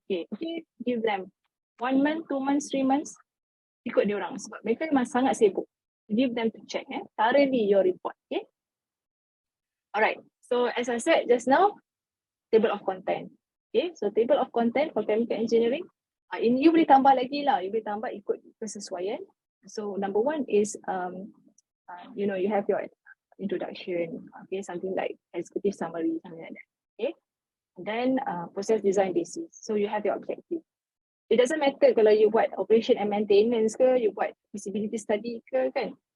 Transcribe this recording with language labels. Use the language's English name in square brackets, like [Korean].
[English] Okay, give them 1 month, 2 months, 3 months. [Malay] Ikut dia orang sebab mereka memang sangat sibuk. [English] Give them to check thoroughly your report. Okay. Alright. So as I said just now, table of content. Okay. So table of content for chemical engineering. [Malay] You boleh tambah lagi lah. You boleh tambah ikut kesesuaian. [English] So number 1 is you have your introduction. Okay. Something like executive summary, something like that. Okay. And then process design basis. So you have your objective. It doesn't matter [Malay] kalau you buat [English] operation and maintenance [Malay] ke, you buat [English] feasibility study [Malay] ke kan.